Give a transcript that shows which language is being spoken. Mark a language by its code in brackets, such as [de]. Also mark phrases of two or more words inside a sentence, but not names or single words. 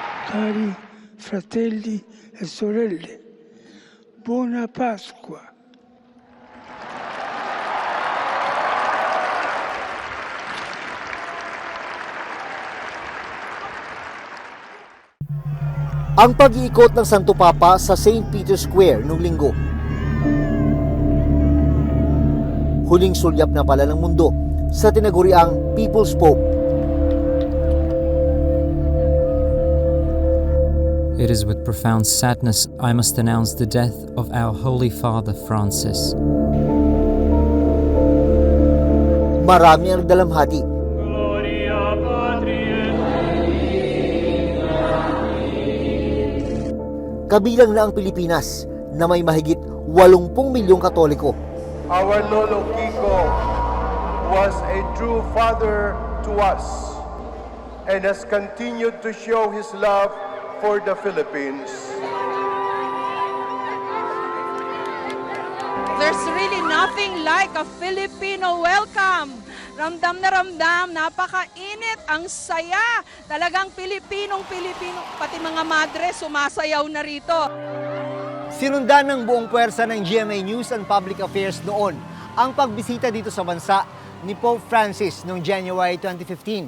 [it] cari fratelli e sorelle, buona Pasqua. [tl] Ang pag-iikot ng Santo Papa sa St. Peter's Square noong linggo. Huling sulyap na pala ng mundo sa tinaguriang People's Pope. [en] It is with profound sadness I must announce the death of our Holy Father Francis. [tl] Marami ang dalamhati. Kabilang na ang Pilipinas na may mahigit 80 milyong Katoliko. [en] Our Lolo Kiko was a true father to us and has continued to show his love for the Philippines. There's really nothing like a Filipino welcome. [tl] Ramdam na ramdam, napakainit, ang saya. Talagang Pilipinong-Pilipino, pati mga madre sumasayaw na rito. Sinundan ng buong puwersa ng GMA News and Public Affairs noon ang pagbisita dito sa bansa ni Pope Francis noong January 2015.